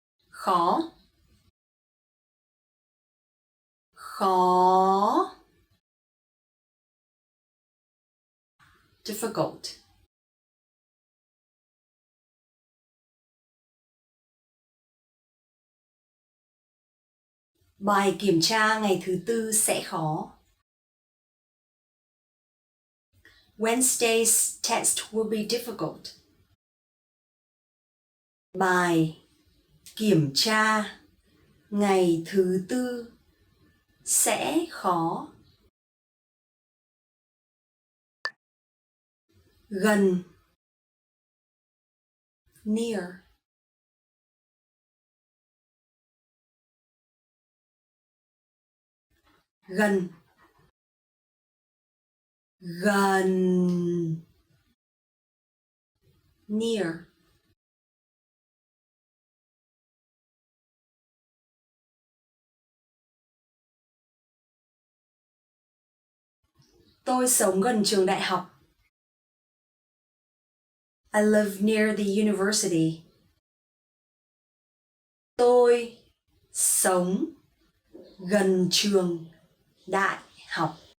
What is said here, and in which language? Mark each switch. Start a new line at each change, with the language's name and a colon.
Vietnamese: Khó, khó, difficult. Bài kiểm tra ngày thứ Tư sẽ khó.
English: Wednesday's test will be difficult.
Vietnamese: Bài kiểm tra ngày thứ Tư sẽ khó. Gần, near. Gần, gần, near. Tôi sống gần trường đại học.
English: I live near the university.
Vietnamese: Tôi sống gần trường đại học.